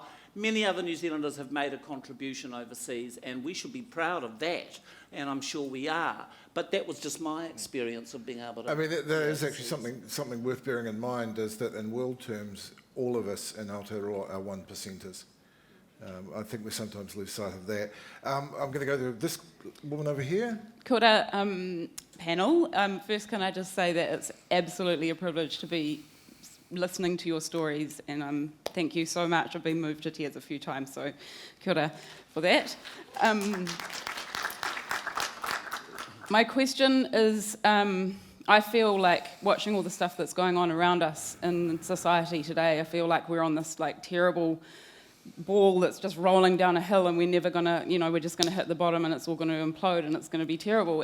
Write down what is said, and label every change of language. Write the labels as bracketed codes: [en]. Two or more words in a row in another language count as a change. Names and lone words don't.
[en] Many other New Zealanders have made a contribution overseas, and we should be proud of that, and I'm sure we are. But that was just my experience of being able to... I mean, there is actually something worth bearing in mind, is that in world terms, all of us in Aotearoa are 1%ers. I think we sometimes lose sight of that. I'm going to go to this woman over here. [mi] Kia ora, [en] panel. First, can I just say that it's absolutely a privilege to be listening to your stories, and thank you so much. I've been moved to tears a few times, so [mi] kia ora [en] for that. My question is, I feel like watching all the stuff that's going on around us in society today, I feel like we're on this like terrible ball that's just rolling down a hill, and we're never gonna, we're just gonna hit the bottom and it's all gonna implode and it's gonna be terrible.